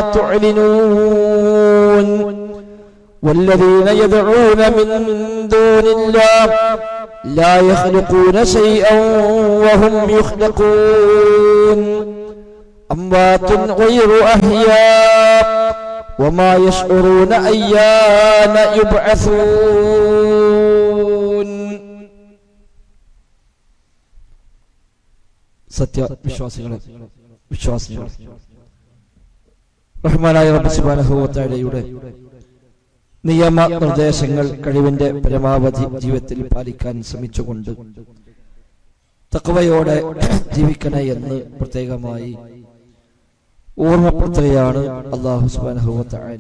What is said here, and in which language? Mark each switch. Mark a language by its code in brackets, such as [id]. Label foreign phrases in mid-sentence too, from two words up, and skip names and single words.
[ar] تعلنون والذين يدعون من دون الله لا يخلقون شيئا وهم يخلقون أموات غير أحياء وما يشعرون أيان يبعثون. [ml] സത്യവിശ്വാസികളെ റഹ്മാനായ റബ്ബ് [ar] سبحانه وتعالى [ml] നിയമ നിർദ്ദേശങ്ങൾ കഴിവിന്റെ പരമാവധി ജീവിതത്തിൽ പാലിക്കാൻ ശ്രമിച്ചുകൊണ്ട് തഖ്വയോടെ ജീവിക്കണേ എന്ന് പ്രത്യേകമായി ഓർമ്മപ്പെടുത്തുകയാണ് [ar] الله سبحانه وتعالى.